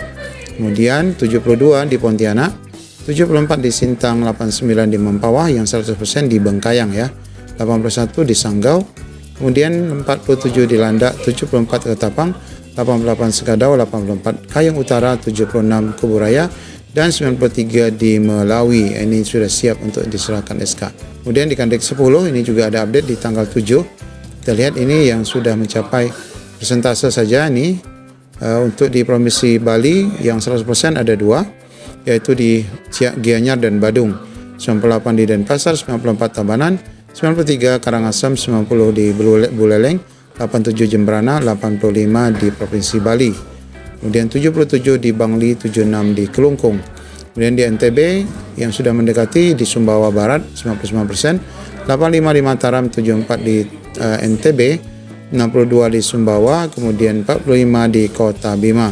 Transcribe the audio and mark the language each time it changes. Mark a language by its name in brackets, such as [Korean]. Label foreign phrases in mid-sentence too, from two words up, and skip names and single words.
[Indonesian] Kemudian 72 di Pontianak, 74 di Sintang, 89 di Mempawah, yang 100% di Bengkayang ya, 81 di Sanggau, kemudian 47 di Landak, 74 Ketapang, 88 Sekadau, 84 Kayong Utara, 76 Kuburaya, dan 93 di Melawi. Ini sudah siap untuk diserahkan SK. Kemudian di Kandik 10 ini juga ada update di tanggal 7. Kita lihat ini yang sudah mencapai persentase saja nih. Untuk di Provinsi Bali yang 100% ada 2, yaitu di Gianyar dan Badung, 98 di Denpasar, 94 Tabanan, 93 Karangasem, 90 di Buleleng, 87 Jembrana, 85 di Provinsi Bali. Kemudian 77 di Bangli, 76 di Kelungkung. Kemudian di NTB yang sudah mendekati di Sumbawa Barat 99%, 85 di Mataram, 74 di NTB, 62 di Sumbawa, kemudian 45 di Kota Bima.